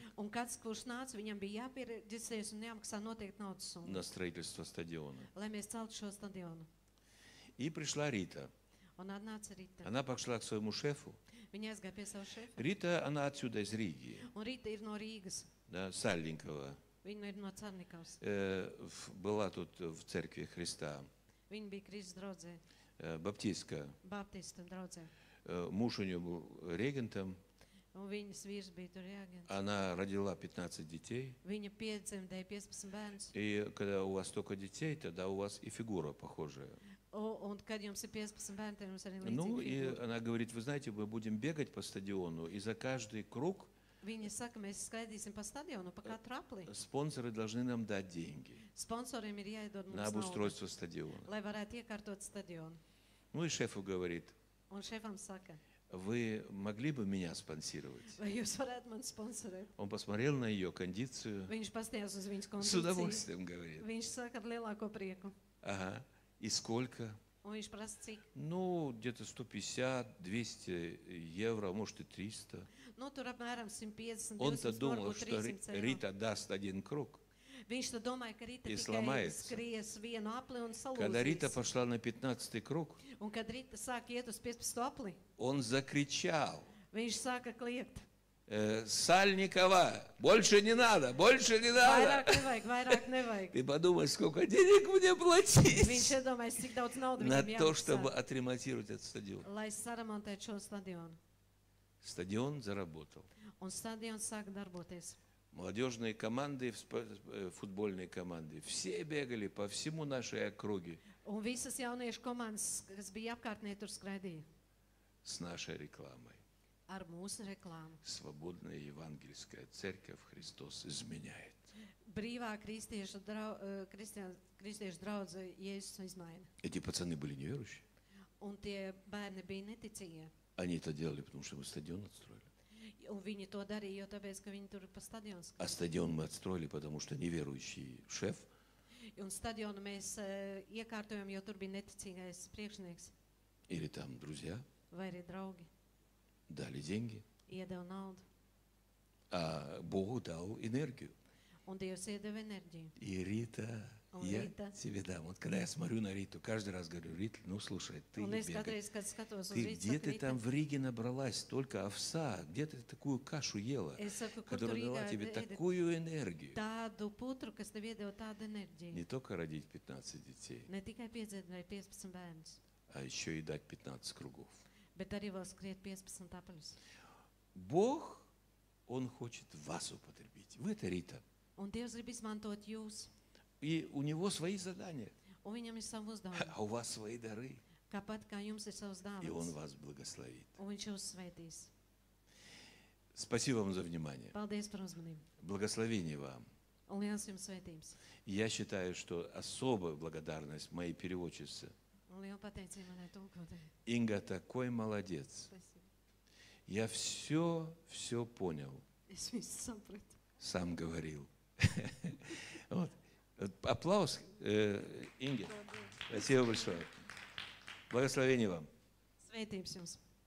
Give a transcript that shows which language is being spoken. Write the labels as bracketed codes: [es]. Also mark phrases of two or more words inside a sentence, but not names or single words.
[lv] Un kāds, kurš nāca, viņam bija jāpiereģistrējas un jāmaksā noteikti naudas summa, [ru] на строительство стадиона. [lv] lai mēs celtu šo stadionu. [ru] И пришла Рита. [lv] Un atnāca Rita. [ru] Она пошла к своему шефу. [lv] Viņa aizgāja pie sava šefa. [ru] Рита, она отсюда из Риги, [lv] Un Rita ir no Rīgas. [ru] да, Сальникова. [lv] Viņa ir no Carnikavas. [ru] Была тут в церкви Христа, [lv] Viņa bija Kristus draudzē, [ru] баптистская. [lv] Baptistu draudzē. [ru] Муж у нее был регентом. [lv] Un viņas vīrs bija tur jāgan. [ru] Она родила 15 детей. [lv] Viņa piedzemdēja 15 bērnus. [ru] И когда у вас столько детей, тогда у вас и фигура похожая. [lv] Un kad jums ir 15 bērni, tad jums arī [ru] Ну, [lv] līdzīga [ru] и [lv] figūra. [ru] она говорит, вы знаете, мы будем бегать по стадиону, и за каждый круг [lv] Viņa saka, mēs skraidīsim pa stadionu, pa katru apli. [ru] спонсоры должны нам дать деньги [lv] Sponsoriem ir jāiedod [ru] на [lv] mums naudu, [ru] обустройство стадиона. [lv] lai varētu iekārtot stadionu. [ru] Ну и шефу говорит, [lv] Un šefam saka, [ru] вы могли бы меня спонсировать? [lv] vai jūs varētu man sponsorēt? [ru] Он посмотрел на ее кондицию, [lv] Viņš pastījās uz viņas [ru] с [lv] kondīciju. [ru] удовольствием говорит. [lv] Viņš saka ar lielāko prieku. [ru] Ага. И сколько? [lv] Un viņš prasa, cik? [ru] Ну, где-то 150, 200 евро, может и 300. [lv] Nu, tur apmēram 150, [ru] Он-то [lv] 200, [ru] думал, [lv] varbūt [ru] что [lv] 300 eiro. [ru] Рита даст один круг. [lv] Viņš tad domāja, ka Rita [ru] И [lv] tikai [ru] сломается. [lv] skries vienu apli un [ru] Когда Рита [lv] salūzīs. [ru] пошла на 15-й круг, [lv] Un kad Rita sāk iet uz 15 apli, [ru] он закричал. [lv] viņš sāka kliegt. [ru] Сальникова, больше не надо, больше не [lv] Vairāk [ru] надо. [lv] nevajag, vairāk nevajag. [ru] Ты подумай, сколько денег мне [lv] Viņš [ru] платить [lv] iedomājas, cik daudz naudas [ru] на [lv] viņam [ru] то, чтобы [lv] jāmaksā, [ru] отремонтировать этот стадион. [lv] lai saramontētu šo stadionu. [ru] Стадион заработал. [lv] Un stadions sāka darboties. [ru] Молодежные команды, футбольные команды, все бегали по всему нашей округе [lv] Un visas jauniešu komandas, kas bija apkārtnē, tur skraidīja [ru] с нашей рекламой. [lv] ar mūsu reklāmu. [ru] Свободная евангельская церковь Христос изменяет. [lv] Brīvā kristiešu draudze Jēzus izmaina. [ru] Эти пацаны были неверующие. [lv] Un tie bērni bija neticīgie. [ru] Они это делали, потому что мы стадион отстроили. [lv] Un viņi to darīja, jo tāpēc, ka viņi tur pa stadionu [ru] А [lv] skrēja. [ru] стадион мы отстроили, потому что неверующий шеф [lv] Un stadionu mēs iekārtojam, jo tur bija neticīgais priekšnieks [ru] или там друзья [lv] vai arī draugi. [ru] дали деньги, [lv] Iedeva naudu. [ru] а Богу дал энергию. [lv] Un Dievs iedeva enerģiju. [ru] И Рита, Он я Рита. тебе дам. Вот когда я смотрю на Риту, каждый раз говорю, Рита, ну слушай, ты [lv] Un es [ru] бегай. [lv] kādreiz, kad skatos uz [ru] Ты [lv] Rītu, [ru] где [lv] saku, [ru] ты [lv] Rita, [ru] там в Риге набралась столько овса? Где ты такую кашу ела, [lv] es saku, kur tur [ru] которая дала [lv] Rīgā [ru] тебе [lv] ēdi [ru] такую энергию? [lv] tādu putru, kas tev iedeva tādu enerģiju. [ru] Не только родить 15 детей, [lv] Ne tikai piedzemdēja 15 bērnus, [ru] а еще и дать 15 кругов. [lv] bet arī vēl skriet 15 apaļus. [ru] Бог, Он хочет вас употребить. Вы это Рита. [lv] Un Dievs grib izmantot jūs, [ru] И у Него свои задания, [lv] un viņam ir savu uzdevumu. [ru] а у вас свои дары. [lv] Kāpat kā jums ir savs [ru] И Он [lv] dāvans, [ru] вас благословит. [lv] un viņš jūs svētīs. [ru] Спасибо вам за внимание. [lv] Paldies par uzmanību. [ru] Благословение вам. [lv] Un liels jums svētības. [ru] Я считаю, что особая благодарность моей переводчице. [lv] Un liela pateicība manai tulkotājai. [ru] Инга такой молодец. Spasība. Я все понял. [lv] Es visu sapratu. [ru] Сам говорил. Вот. Аплодис Инге. Спасибо большое. Благословение вам. [lv] Svētības jums.